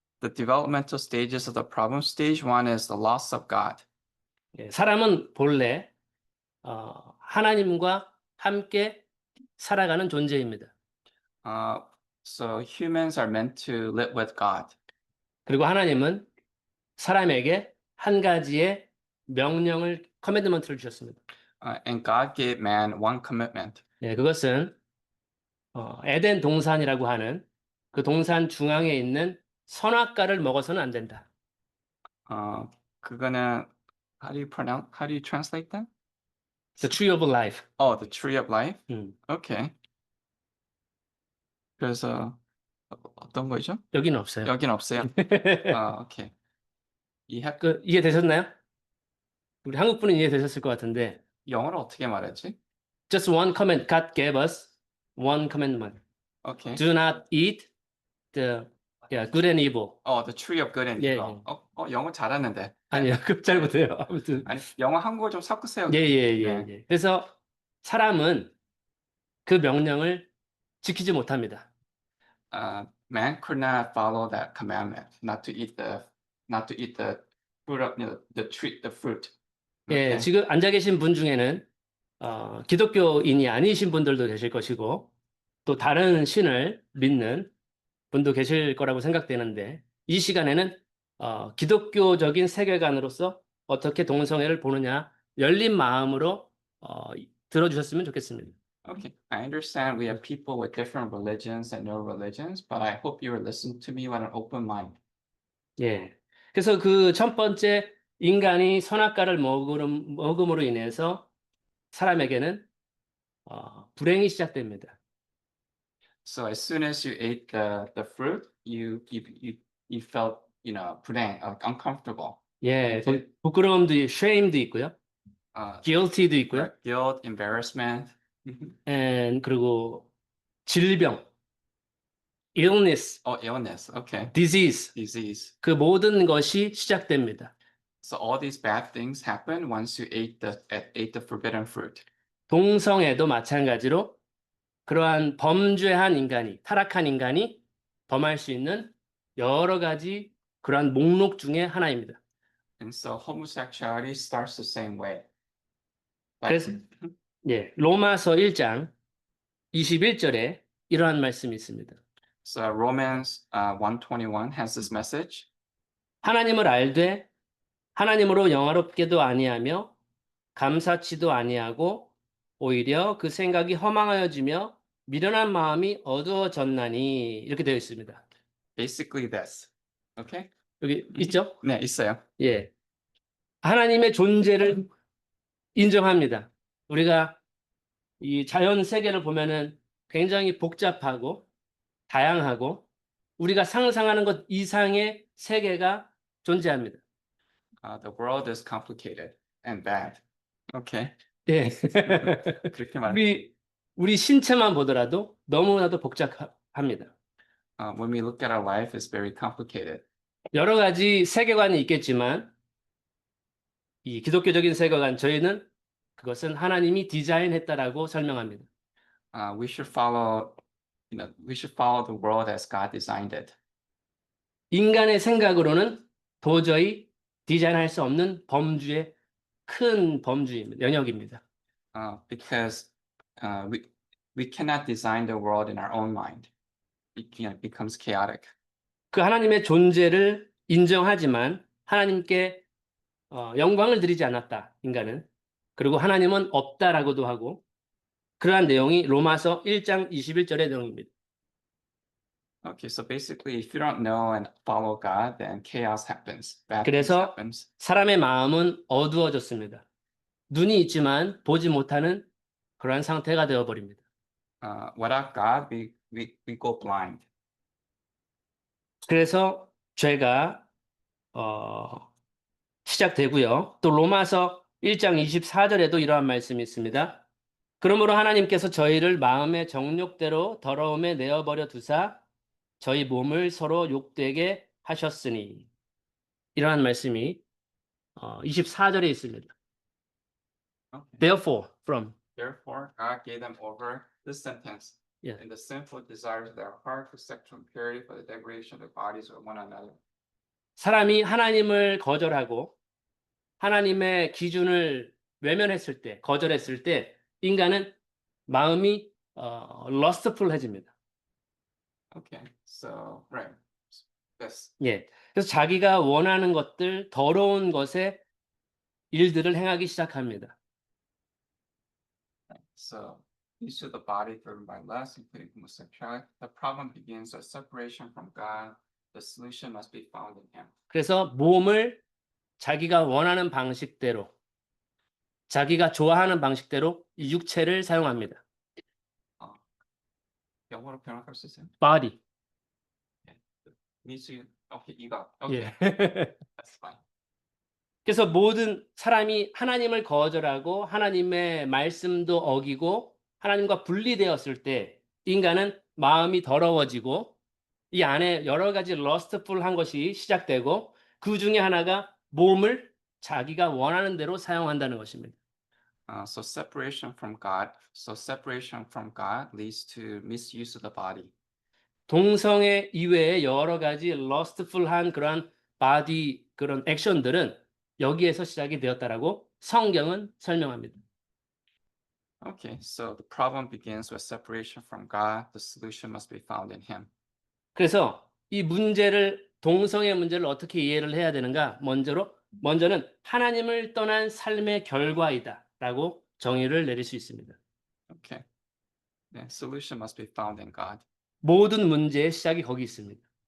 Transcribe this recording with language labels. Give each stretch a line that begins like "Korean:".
English: The developmental stages of the problem. Stage one is the loss of God.
Korean: 예, 사람은 본래 하나님과 함께 살아가는 존재입니다.
English: Uh, so humans are meant to live with God.
Korean: 그리고 하나님은 사람에게 한 가지의 명령을 커맨드먼트를 주셨습니다.
English: And God gave man one commitment.
Korean: 예, 그것은 에덴 동산이라고 하는 그 동산 중앙에 있는 선악과를 먹어서는 안 된다.
English: Uh,
Korean: 그거는
English: how do you translate that? The tree of life. Oh, the tree of life. 음, Okay.
Korean: 그래서 어떤 거죠? 여기는 없어요. 여긴 없어요. 오케이. 이해 이해되셨나요? 우리 한국 분은 이해되셨을 것 같은데. 영어로 어떻게 말하지?
English: Just one command. God gave us one commandment. 오케이. Do not eat the good and evil. The tree of good and
Korean: 예, evil. 영어 잘하는데. 아니요, 잘 못해요. 아무튼. 아니, 영어 한국어 좀 섞으세요. 예, 예, 예, 네. 예. 그래서 사람은 그 명령을 지키지 못합니다.
English: Man could not follow that commandment, not to eat the fruit of the tree, the fruit.
Korean: 예,
English: Okay.
Korean: 지금 앉아 계신 분 중에는 기독교인이 아니신 분들도 계실 것이고 또 다른 신을 믿는 분도 계실 거라고 생각되는데 이 시간에는 기독교적인 세계관으로서 어떻게 동성애를 보느냐 열린 마음으로 들어주셨으면 좋겠습니다.
English: Okay, I understand we have people with different religions and no religions, but I hope you will listen to me with an open mind.
Korean: 예. 그래서 그 첫 번째 인간이 선악과를 먹음으로 인해서 사람에게는 불행이 시작됩니다.
English: So as soon as you ate the fruit, you felt,
Korean: 불행,
English: uncomfortable.
Korean: 예, 부끄러움도 shame도 있고요, guilty도 있고요,
English: Guilt, embarrassment.
Korean: 그리고 질병, illness,
English: Illness. Okay. disease, Disease.
Korean: 그 모든 것이 시작됩니다.
English: So all these bad things happen once you ate the forbidden fruit.
Korean: 동성애도 마찬가지로 그러한 범죄한 인간이, 타락한 인간이 범할 수 있는 여러 가지 그러한 목록 중에 하나입니다.
English: And so homosexuality starts the same way.
Korean: 그래서 예, 로마서 1장 21절에 이러한 말씀이 있습니다.
English: So Romans 1:21 has this message.
Korean: 하나님을 알되 하나님으로 영화롭게도 아니하며 감사치도 아니하고 오히려 그 생각이 허망하여지며 미련한 마음이 어두워졌나니 이렇게 되어 있습니다.
English: Basically this. Okay?
Korean: 여기 있죠? 네, 있어요. 예. 하나님의 존재를 인정합니다. 우리가 이 자연 세계를 보면은 굉장히 복잡하고 다양하고 우리가 상상하는 것 이상의 세계가 존재합니다.
English: The world is complicated and bad. Okay.
Korean: 예. 그렇게 말. 우리 신체만 보더라도 너무나도 복잡합니다.
English: When we look at our life, it's very complicated.
Korean: 여러 가지 세계관이 있겠지만 이 기독교적인 세계관 저희는 그것은 하나님이 디자인했다라고 설명합니다.
English: We should follow, we should follow the world as God designed it.
Korean: 인간의 생각으로는 도저히 디자인할 수 없는 범주의 큰 범주입니다. 영역입니다.
English: Because we cannot design the world in our own mind. It becomes chaotic.
Korean: 그 하나님의 존재를 인정하지만 하나님께 영광을 드리지 않았다. 인간은. 그리고 하나님은 없다라고도 하고 그러한 내용이 로마서 1장 21절의 내용입니다.
English: Okay, so basically, if you don't know and follow God, then chaos happens. Bad things
Korean: 그래서
English: happens.
Korean: 사람의 마음은 어두워졌습니다. 눈이 있지만 보지 못하는 그러한 상태가 되어버립니다.
English: Without God, we go blind.
Korean: 그래서 죄가 시작되고요. 또 로마서 1장 24절에도 이러한 말씀이 있습니다. 그러므로 하나님께서 저희를 마음의 정욕대로 더러움에 내어버려 두사 저희 몸을 서로 욕되게 하셨으니 이러한 말씀이 24절에 있습니다.
English: Okay. Therefore, from Therefore, God gave them over this sentence Yeah. and the sinful desires of their heart for sexual impurity, for the degradation of their bodies with one another.
Korean: 사람이 하나님을 거절하고 하나님의 기준을 외면했을 때, 거절했을 때 인간은 마음이 lustful해집니다.
English: Okay, so right. Yes.
Korean: 예. 그래서 자기가 원하는 것들, 더러운 것에 일들을 행하기 시작합니다.
English: So these are the body driven by lust, including homosexuality. The problem begins with separation from God. The solution must be found in Him.
Korean: 그래서 몸을 자기가 원하는 방식대로, 자기가 좋아하는 방식대로 이 육체를 사용합니다. 영어로 변화할 수 있어요?
English: body. Needs to. Okay, 이거. Okay,
Korean: 예.
English: that's fine.
Korean: 그래서 모든 사람이 하나님을 거절하고 하나님의 말씀도 어기고 하나님과 분리되었을 때 인간은 마음이 더러워지고 이 안에 여러 가지 lustful한 것이 시작되고 그 중에 하나가 몸을 자기가 원하는 대로 사용한다는 것입니다.
English: So separation from God. So separation from God leads to misuse of the body.
Korean: 동성애 이외에 여러 가지 lustful한 그런 body 그런 액션들은 여기에서 시작이 되었다라고 성경은 설명합니다.
English: Okay, so the problem begins with separation from God. The solution must be found in Him.
Korean: 그래서 이 문제를 동성애 문제를 어떻게 이해를 해야 되는가? 먼저는 하나님을 떠난 삶의 결과이다라고 정의를 내릴 수 있습니다.
English: Okay, the solution must be found in God.
Korean: 모든 문제의 시작이 거기 있습니다.